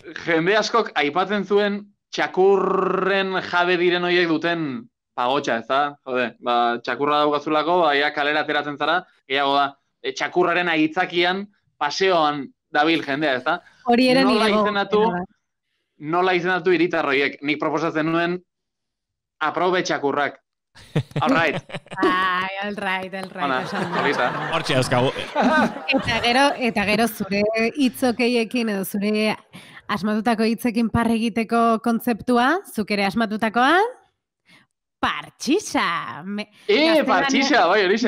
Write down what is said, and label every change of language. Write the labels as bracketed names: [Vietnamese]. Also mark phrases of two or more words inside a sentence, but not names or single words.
[Basque] Jende askok aipatzen zuen txakurren jabe diren horiek duten pagotxa, ez da? Jode, txakurra daukazulako, ia kalera ateratzen zara, gehiago da, txakurraren aitzakian, paseoan dabil jendea, ez da? Hori ere nola izendatu hiritarroiek. Nik proposatzen nuen, aprobe txakurrak. [English] All right. All right. [Basque] Hortxe dauzkagu. Eta gero zure hitzokeiekin edo zure asmatutako hitzekin parre egiteko kontzeptua, zuk ere asmatutakoa, partxisa. Partxisa, bai, horixe.